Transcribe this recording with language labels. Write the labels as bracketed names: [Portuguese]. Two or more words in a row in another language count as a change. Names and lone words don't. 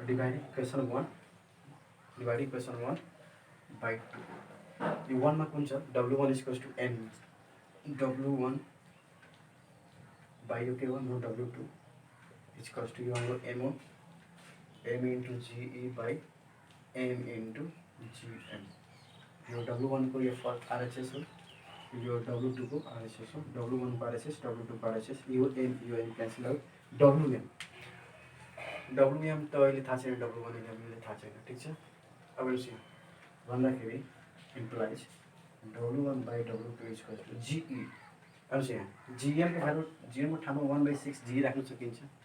[English] dividing equation [Nepali] 1/2 यो 1 मा कुन छ W1 = M W1 यो के हो नो W2 = यो हाम्रो M1 M × GE M × GM। यो W1 को यो [English] first RHS [Nepali] हो, यो W2 को RHS हो। W1 को RHS W2 को RHS यो M [English] cancel out. [Nepali] WM त अहिले थाहा छैन, W1 अहिले थाहा छैन, ठिक छ। अब हेर्नुहोस् यहाँ भन्दाखेरि इम्प्लाइज W1/W2 = GE। हेर्नुहोस् यहाँ GM को भ्यालु 0 को ठाउँमा 1/6 G राख्न सकिन्छ।